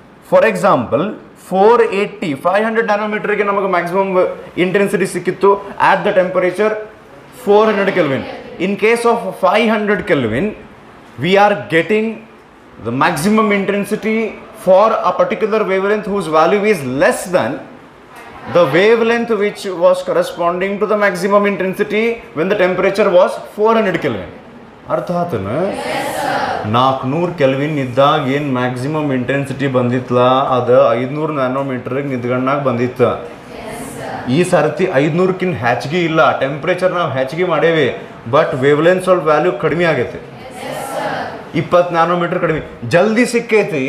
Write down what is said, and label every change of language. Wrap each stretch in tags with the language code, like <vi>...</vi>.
<en>For example 500 ನ್ಯಾನೋಮೀಟರ್ಗೆ ನಮಗೆ maximum intensity ಸಿಕ್ಕಿತ್ತು at the temperature 400 Kelvin. In case of 500 Kelvin we are getting the maximum intensity for a particular wavelength whose value is less than the wavelength which was corresponding to the maximum intensity when the temperature was 400 Kelvin.</en> <kn>ಅರ್ಥ ಆತನ? 400 kelvin ಇದ್ದಾಗ ಏನು maximum intensity ಬಂದಿತ್ತಲ್ಲ, ಅದು 500 ನ್ಯಾನೋಮೀಟರ್ಗೆ ನಿಂತ್ಕೊಂಡಾಗ ಬಂದಿತ್ತು. ಈ ಸರ್ತಿ 500ಕ್ಕಿಂತ ಹೆಚ್ಚಿಗೆ ಇಲ್ಲ, ಟೆಂಪ್ರೇಚರ್ ನಾವು ಹೆಚ್ಚಿಗೆ ಮಾಡೇವಿ, ಬಟ್ ವೇವ್ಲೆಂತ್ ಸ್ವಲ್ಪ ವ್ಯಾಲ್ಯೂ ಕಡಿಮೆ ಆಗೈತೆ, 20 ನ್ಯಾನೋಮೀಟರ್ ಕಡಿಮೆ, ಜಲ್ದಿ ಸಿಕ್ಕೈತಿ.</kn>